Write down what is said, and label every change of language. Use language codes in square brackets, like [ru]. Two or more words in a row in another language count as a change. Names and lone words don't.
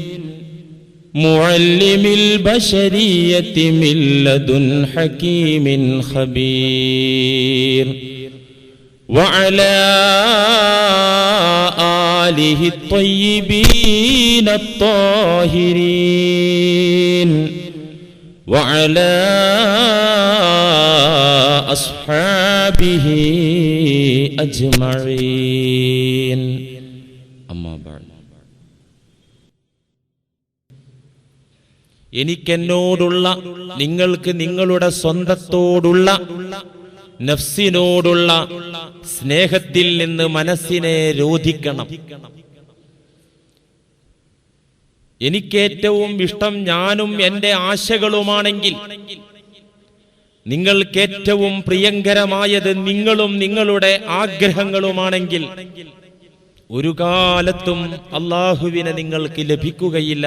[ar] معلم البشرية من لدن حكيم خبير وعلى آله الطيبين الطاهرين وعلى أصحابه أجمعين. أما بعد. [ml] എനിക്കെന്നോടുള്ള, നിങ്ങൾക്ക് നിങ്ങളുടെ സ്വന്തത്തോടുള്ള, നഫ്സിനോടുള്ള സ്നേഹത്തിൽ നിന്ന് മനസ്സിനെ രോധിക്കണം. എനിക്കേറ്റവും ഇഷ്ടം ഞാനും എൻ്റെ ആശകളുമാണെങ്കിൽ, നിങ്ങൾക്കേറ്റവും പ്രിയങ്കരമായത് നിങ്ങളും നിങ്ങളുടെ ആഗ്രഹങ്ങളുമാണെങ്കിൽ, ഒരു കാലത്തും അല്ലാഹുവിനെ നിങ്ങൾക്ക് ലഭിക്കുകയില്ല.